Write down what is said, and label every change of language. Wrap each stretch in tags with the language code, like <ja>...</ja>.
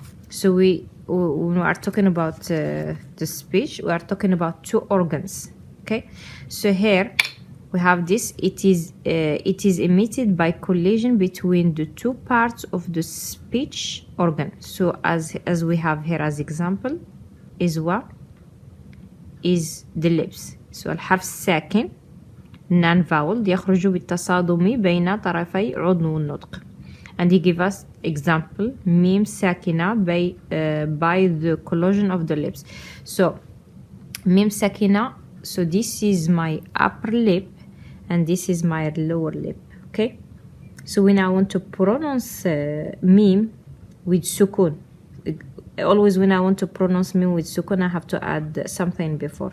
<en>So when we are talking about the speech, we are talking about 2 organs, okay? So here we have this. It is emitted by collision between the 2 parts of the speech organ. So as we have here as example, is what is the lips.</en> <ar>So الحرف الساكن non-vowel يخرج بالتصادم بين طرفي عضو النطق.</ar> <en>And he give us example ميم ساكنة by the collision of the lips. So ميم ساكنة, so this is my upper lip and this is my lower lip, okay? So when I want to pronounce ميم with sukun, always when I want to pronounce mim with sukun, I have to add something before.</en>